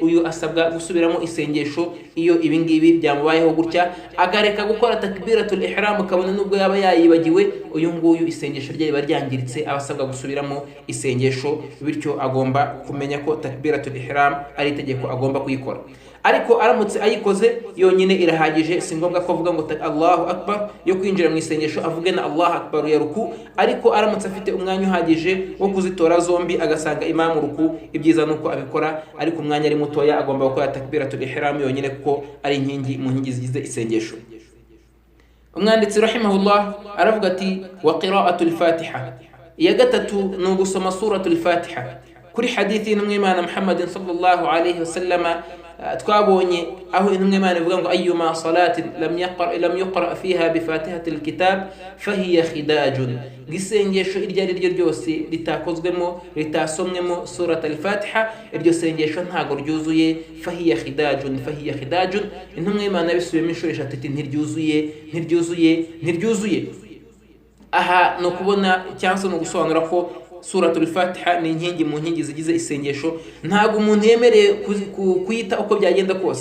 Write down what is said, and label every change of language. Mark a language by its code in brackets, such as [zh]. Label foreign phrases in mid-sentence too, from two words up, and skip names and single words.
[rw] uyu asabwa gusubiramo isengesho iyo ibingibi byamubayeho gutya, agareka gukora [ar] تكبيرة الإحرام [rw] kabone nubwo yaba yayibagiwe, uyu nguyu isengesho rye riba ryangiritse, abasabwa gusubiramo isengesho, bityo agomba kumenya ko [ar] تكبيرة الإحرام [rw] ari itegeko agomba kuyikora. Ariko aramutse ayikoze yonyine irahagije, si ngombwa ko avuga ngo [ar] الله أكبر [rw] yo kwinjira mu isengesho avuge na [ar] الله أكبر [rw] ya ruku. Ariko aramutse afite umwanya uhagije wo kuzitora zombi agasanga imamu ruku, ibyiza nuko abikora, ariko umwanya ari mutoya agomba gukora [ar] تكبيرة الإحرام [rw] yonyine kuko ari inkingi mu nkingi zigize isengesho. Umwanditsi rahimahullah aravuga ati [ar] وقراءة الفاتحة, [rw] iya gatatu ni ugusoma [ar] سورة الفاتحة. [rw] Kuri hadithi y'intumwa y'Imana Muhammadin [ar] صلى الله عليه وسلم [rw] twabonye aho intumwa y'Imana ivuga ngo [ar] أيما صلاة لم يقرأ فيها بفاتحة الكتاب فهي خداج, [rw] gisengesho iryo ari ryo ryose ritakozwemo ritasomwemo [ar] سورة الفاتحة, [rw] iryo sengesho ntago ryuzuye. [ar] فهي خداج فهي خداج, [rw] intumwa y'Imana yabisubiyemo inshuro eshatu iti ntiryuzuye. Aha no kubona cyangwa no gusobanura ko [ar] سورة الفاتحة [rw] ni inkingi mu nkingi zigize isengesho, ntago umuntu yemereye kuyita uko byagenda kose.